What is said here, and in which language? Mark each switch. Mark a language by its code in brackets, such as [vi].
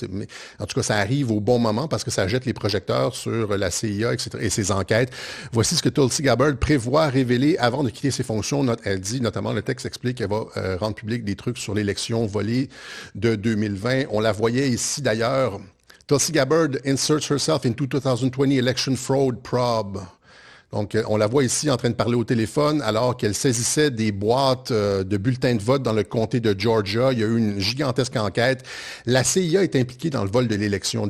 [fr] Mais en tout cas, ça arrive au bon moment parce que ça jette les projecteurs sur la CIA, etc. et ses enquêtes. Voici ce que Tulsi Gabbard prévoit révéler avant de quitter ses fonctions. Elle dit, notamment, le texte explique qu'elle va rendre public des trucs sur l'élection volée de 2020. On la voyait ici d'ailleurs. [en] Tulsi Gabbard inserts herself into 2020 election fraud probe. [fr] Donc, on la voit ici en train de parler au téléphone alors qu'elle saisissait des boîtes de bulletins de vote dans le comté de Georgia. Il y a eu une gigantesque enquête. La CIA est impliquée dans le vol de l'élection.